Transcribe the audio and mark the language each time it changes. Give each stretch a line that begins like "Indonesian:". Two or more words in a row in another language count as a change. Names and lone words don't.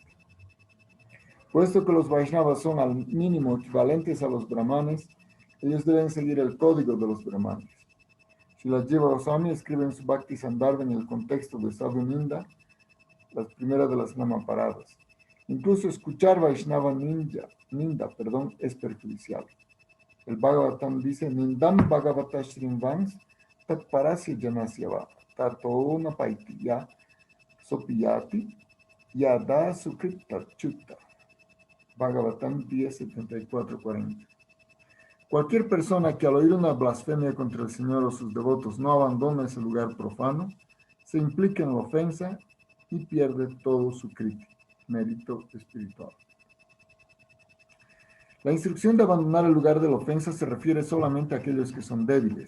Spanish: Puesto que los Vaishnavas son al mínimo equivalentes a los brahmanes, ellos deben seguir el código de los brahmanes. Srila Jiva Goswami escribe en su Bhakti Sandarbha en el contexto de
Sanskrit: Sadhu Ninda,
Spanish: las primeras de las Namaparadas. Incluso escuchar
Sanskrit: Vaishnava Ninda,
Spanish: es perjudicial. El Bhagavatam dice:
Sanskrit: Nindam Bhagavata Shrimvans Tat Parasya Janasyava Tato Napaitiya Sopiyati Yada Sukrita Chutta.
Spanish: Bhagavatam 10.74-40. Cualquier persona que al oír una blasfemia contra el Señor o sus devotos no abandona ese lugar profano, se implica en la ofensa y pierde todo su mérito espiritual. La instrucción de abandonar el lugar de la ofensa se refiere solamente a aquellos que son débiles.